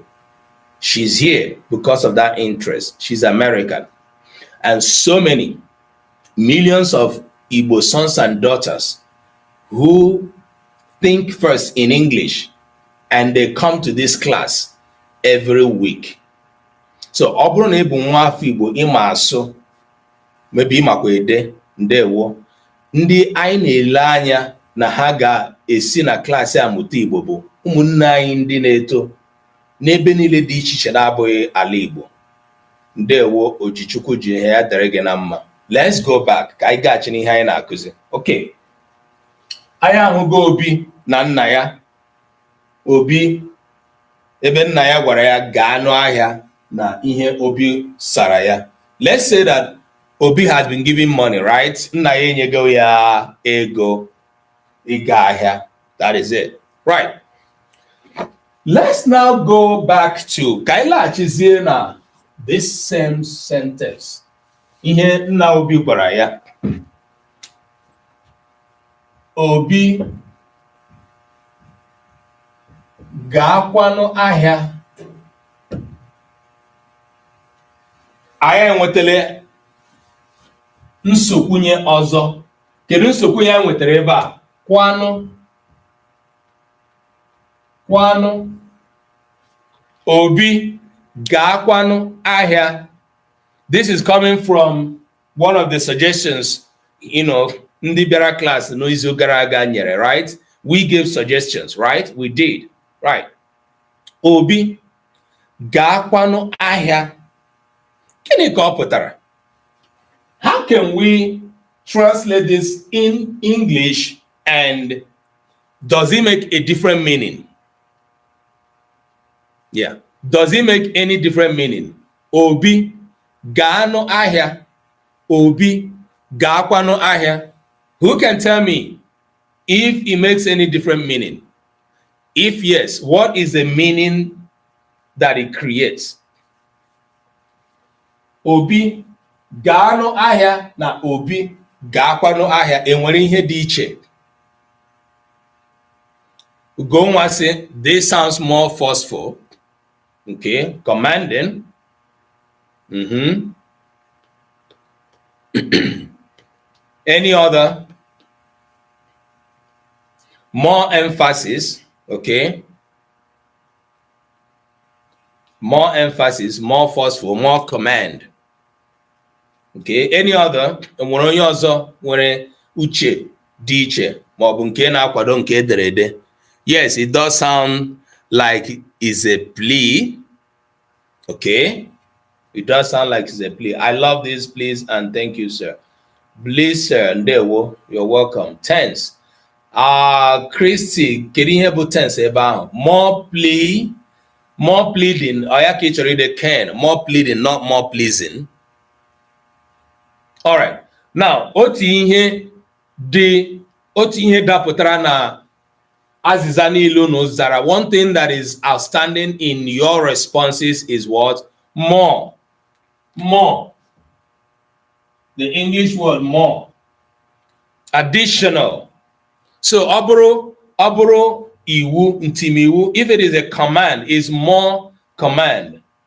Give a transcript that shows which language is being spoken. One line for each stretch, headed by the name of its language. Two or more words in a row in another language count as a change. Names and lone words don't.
English: She's here because of that interest. She's American. And so many millions of Igbo sons and daughters who think first in English and they come to this class every week.
Igbo: So ọ bụrụ na ị bụ nwa afọ Igbo ịma asụ, maybe ịmakwa ede, ndewo, ndị anyị na-ele anya na ha ga-esi na klaasị amụta Igbo bụ ụmụnne anyị ndị na-eto n'ebe niile dị iche iche na-abụghị ala Igbo. Ndewo, Ojichukwu ji ihe ya dere gị na mma.
English: Let's go back
Igbo: ka anyị gaghachi n'ihe anyị na-akụzi. Okay. Anyị ahụgo Obi na nna ya. Obi ebe nna ya gwara ya gaa n'ahịa na ihe Obi sara ya.
English: Let's say that Obi has been giving money, right?
Igbo: Nna ya enyego ya ego ịga ahịa.
English: That is it. Right. Let's now go back to Kaila Chizina, this same sentence.
Igbo: Ihe nna Obi gwara ya. Obi ga-akwanu ahịa. Anyị enwetele Nsokwunye ọzọ. Kedu Nsokwunye anyị nwetara ebe a? Kwanu. Obi ga-akwanu ahịa.
English: This is coming from one of the suggestions,
Igbo: ndị bịara class n'izu gara aga nyere,
English: right? We gave suggestions, right? We did, right?
Igbo: Obi ga-akwanu ahịa. Gịnị ka ọ pụtara?
English: How can we translate this in English, and does it make a different meaning? Yeah. Does it make any different meaning? Obi ga-anu ahịa. Obi ga-akwanu ahịa. Who can tell me if it makes any different meaning? If yes, what is the meaning that it creates?
Igbo: Obi ga-anu ahịa na Obi ga-akwanu ahịa enwere ihe dị iche.
English: Ugonwa say this sounds more forceful. Okay, commanding. Any other? More emphasis. Okay. More emphasis, more forceful, more command. Okay. Any other?
Igbo: Nwere onye ọzọ nwere uche dị iche ma ọ bụ nke na-akwado nke ederede.
English: Yes, it does sound like it's a plea. Okay. It does sound like it's a plea. I love this, please, and thank you, sir. Please, sir, ndewo, you're welcome. Tense. Christy,
Igbo: kedu ihe bụ tense ebe ahụ?
English: More plea, more pleading, or
Igbo: ya ka ị chọrọ ide
English: can, more pleading, not more pleasing. All right. Now,
Igbo: otu ihe dapụtara na azịza niile unu zara.
English: One thing that is outstanding in your responses is what? More. More. The English word more. Additional. So,
Igbo: ọ bụrụ iwu, ntimiwu,
English: if it is a command, is more command.